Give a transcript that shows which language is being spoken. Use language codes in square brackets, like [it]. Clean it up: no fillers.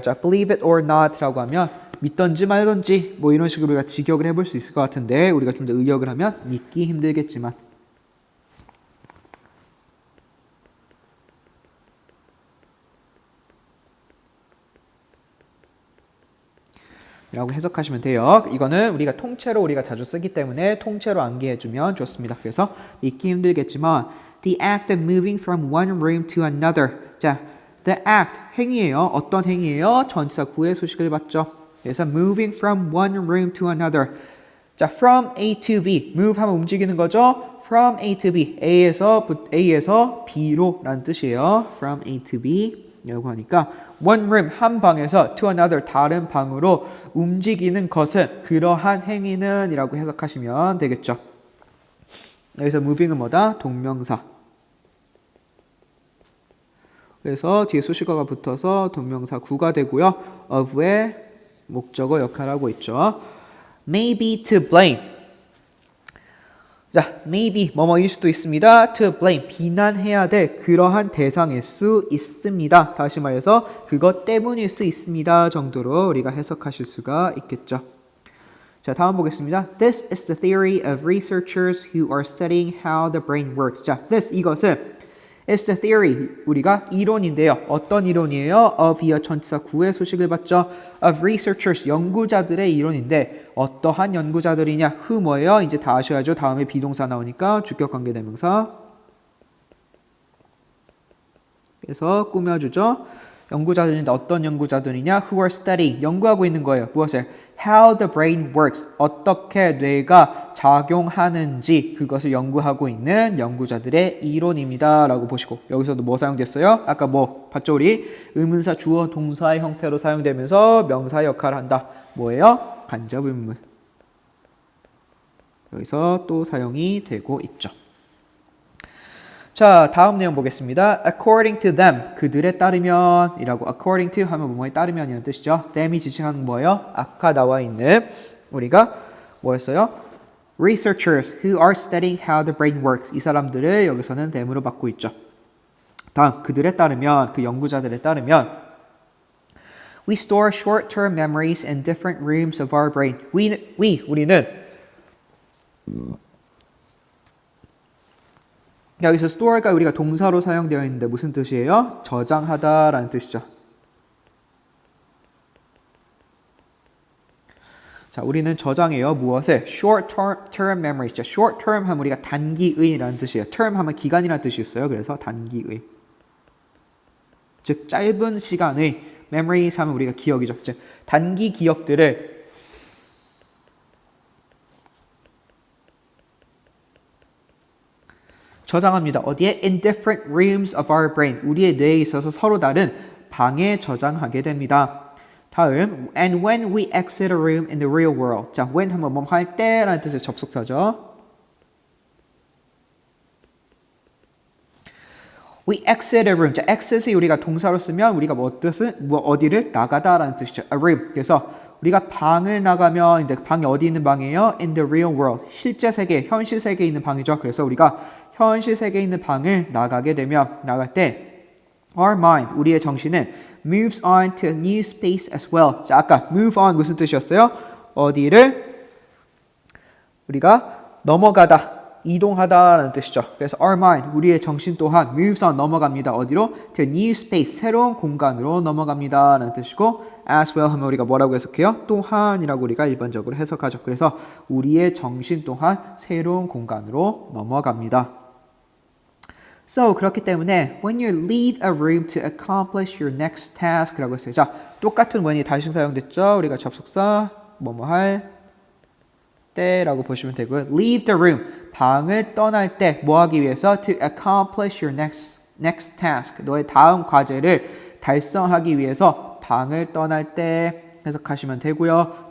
[ko] 자, [en] believe it or not [ko] 라고 하면 믿던지 말던지 뭐 이런 식으로 우리가 직역을 해볼 수 있을 것 같은데 우리가 좀 더 의역을 하면 믿기 힘들겠지만 라고 해석하시면 돼요. 이거는 우리가 통째로 우리가 자주 쓰기 때문에 통째로 암기해주면 좋습니다. 그래서 믿기 힘들겠지만 [en] the act of moving from one room to another. [ko] 자, [en] the act [ko] 행위예요. 어떤 행위예요? 전치사 구의 수식을 받죠. [en] 그래서 moving from one room to another. 자, from A to B. [ko] move 하면 움직이는 거죠. [en] from A to B. [ko] A에서 B로 라는 뜻이에요. [en] from A to B. [ko] 라고 하니까 [en] one room [ko] 한 방에서 [en] to another [ko] 다른 방으로 움직이는 것은 그러한 행위는 이라고 해석하시면 되겠죠. 여기서 moving은 뭐다? 동명사. 그래서 뒤에 수식어가 붙어서 동명사 구가 되고요. of의 목적어 역할을 하고 있죠. [en] Maybe to blame. [ko] 자, maybe 뭐뭐일 수도 있습니다. [en] to blame [ko] 비난해야 될 그러한 대상일 수 있습니다. 다시 말해서 그것 때문일 수 있습니다. 정도로 우리가 해석하실 수가 있겠죠. 자, 다음 보겠습니다. [en] This is the theory of researchers who are studying how the brain works. [ko] 자, this 이것은 [en] is the theory [ko] 우리가 이론인데요. 어떤 이론이에요? of 이어 전치사 구의 수식을 받죠. [en] of researchers [ko] 연구자들의 이론인데 어떠한 연구자들이냐? who 뭐예요? 이제 다 아셔야죠. 다음에 비동사 나오니까 주격관계대명사. 그래서 꾸며주죠. 연구자들인데 어떤 연구자들이냐? [en] who are studying [ko] 연구하고 있는 거예요. 무엇을? [en] how the brain works [ko] 어떻게 뇌가 작용하는지 그것을 연구하고 있는 연구자들의 이론입니다. 라고 보시고 여기서도 뭐 사용됐어요? 아까 뭐 봤죠? 우리 의문사 주어 동사의 형태로 사용되면서 명사 역할을 한다. 뭐예요? 간접 의문문. 여기서 또 사용이 되고 있죠. 자, 다음 내용 보겠습니다. [en] According to them, [ko] 그들에 따르면 이라고 [en] according to [ko] 하면 뭐에 따르면이라는 뜻이죠. them이 지칭하는 뭐예요? 아까 나와 있는 우리가 뭐였어요? [en] Researchers who are studying how the brain works. [ko] 이 사람들을 여기서는 them으로 받고 있죠. 다음, 그들에 따르면, 그 연구자들에 따르면 [en] We store short-term memories in different rooms of our brain. [ko] 우리는 여기서 store가 우리가 동사로 사용되어 있는데 무슨 뜻이에요? 저장하다라는 뜻이죠. 자, 우리는 저장해요. 무엇을? [en] short-term memories. [ko] short-term 하면 우리가 단기의라는 뜻이에요. term 하면 기간이라는 뜻이었어요. 그래서 단기의. 즉 짧은 시간의 memories 하면 우리가 기억이죠. 즉 단기 기억들을 저장합니다. 어디에? [en] In different rooms of our brain. [ko] 우리의 뇌에 있어서 서로 다른 방에 저장하게 됩니다. [en] 다음, and when we exit a room in the real world. [ko] 자, when 하면 뭐 할 때라는 뜻의 접속사죠. [en] We exit a room. [ko] 자, exit이 우리가 동사로 쓰면 우리가 어디를 나가다라는 뜻이죠. [en] A room. [ko] 그래서 우리가 방을 나가면 이제 방이 어디 있는 방이에요? [en] In the real world. [ko] 실제 세계, 현실 세계에 있는 방이죠. 그래서 우리가 현실 세계에 있는 방을 나가게 되면 나갈 때 [en] our mind, [ko] 우리의 정신은 [en] moves on to a new space as well. [ko] 자, 아까 [en] move on [ko] 무슨 뜻이었어요? 어디를 우리가 넘어가다, 이동하다라는 뜻이죠. 그래서 [en] our mind, [ko] 우리의 정신 또한 [en] moves on, [ko] 넘어갑니다. 어디로? [en] to a new space, [ko] 새로운 공간으로 넘어갑니다라는 뜻이고 [en] as well [ko] 하면 우리가 뭐라고 해석해요? 또한이라고 우리가 일반적으로 해석하죠. 그래서 우리의 정신 또한 새로운 공간으로 넘어갑니다. [en] So, [ko] 그렇기 때문에 [en] when you leave a room to accomplish your next task [ko] 라고 했어요. 자, 똑같은 when이 다시 사용됐죠. 우리가 접속사 뭐뭐 할 때라고 보시면 되고요. [en] Leave the room, [ko] 방을 떠날 때 뭐 하기 위해서? [en] To accomplish your next task, [ko] 너의 다음 과제를 달성하기 위해서 방을 떠날 때 해석하시면 되고요.